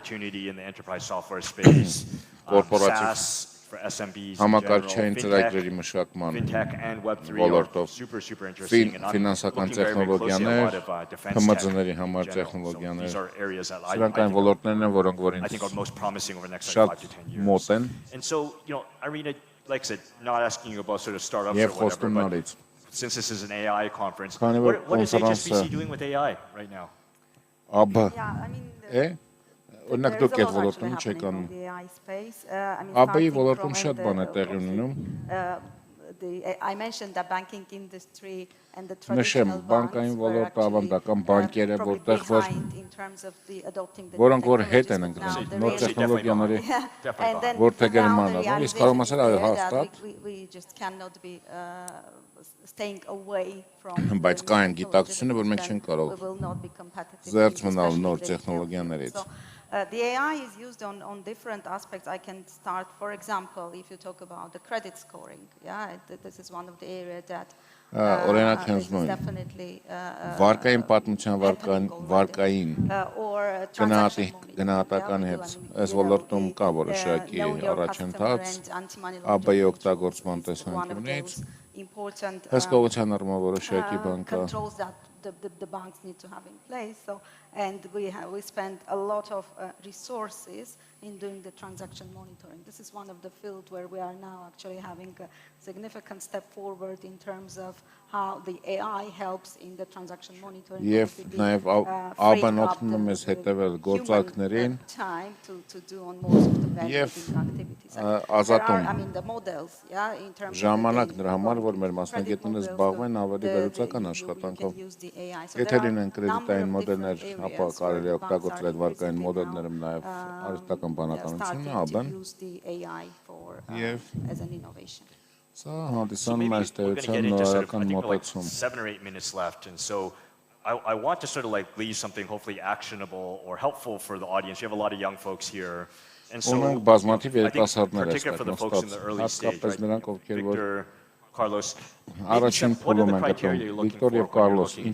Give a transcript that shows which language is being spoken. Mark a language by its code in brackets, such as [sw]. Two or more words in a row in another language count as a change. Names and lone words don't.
[hy] կորպորատիվ համակարգչային ծրագրերի մշակման ոլորտով ֆինանսական տեխնոլոգիաներ, ՀՄԶ-ների համար տեխնոլոգիաներ, սրանք այն ոլորտներն են, որոնք որ ինձ շատ մոտ են [en] like I said, not asking you about sort of startups or whatever, but since this is an AI conference, what is HSBC doing with AI right now? [hy] Օրինակ դուք այդ ոլորտում ինչ եք անում։ ԱԲ-ի ոլորտում շատ բան է տեղի ունենում։ [en] I mentioned the banking industry and the [hy] Նշեմ, [en] traditional [hy] բանկային ոլորտը ավանդական բանկերը, [en] probably [hy] որտեղ որ [en] behind in terms of adopting the [hy] որոնք որ հետ [en] technologies, [hy] են [en] but now [hy] ընկնում [en] the [hy] նոր [en] reality- [hy] տեխնոլոգիաների [en] And then [hy] որթեգերմանը, [en] now the [hy] իսկ կարող եմ ասել այո, [en] realization is that [hy] հաստատ, [en] we just cannot be staying away from [hy] բայց [en] the [hy] կա այն [en] new [hy] գիտակցությունը, որ մենք [en] technologies, [hy] չենք [en] then [hy] կարող [en] we will not be competitive, [hy] զերծ մնալ [en] especially [hy] նոր [en] in the retail [hy] տեխնոլոգիաներից։ [en] field. So, the AI is used on different aspects. I can start, for example, if you talk about the credit scoring. Yeah, this is one of the areas that [hy] օրինակ [en] is [hy] հենց նույն [en] definitely [hy] վարկային պատմության վարկային [en] or [hy] գնահատականի հետ այս ոլորտում կա որոշակի առաջընթաց ԱԲ-ի օգտագործման տեսանկյունից հսկողության առումով որոշակի բան կա [en] controls that the banks need to have in place. So, and we spend a lot of resources in doing the transaction monitoring. This is one of the fields where we are now actually having a significant step forward in terms of how the AI helps in the transaction monitoring. [hy] Եվ նաև ԱԲ-ն օգնում է մեզ հետևել գործակներին եւ ազատում ժամանակ նրա համար, որ մեր մասնագետները զբաղվեն ավելի վերլուծական աշխատանքով։ Եթե լինեն կրեդիտային մոդելներ, ապա կարելի է օգտագործել այդ վարկային մոդելներում նաև արհեստական բանականությունը, ԱԲ-ն եւ սա հանդիսանում է ստեղծան նորական մոտեցում։ [en] 7 or 8 minutes left, and so I want to sort of like leave something hopefully actionable or helpful for the audience. You have a lot of young folks here. And so I think particularly for the folks in the early stage, right? Victor, Carlos, what are the criteria you're looking for when you're looking?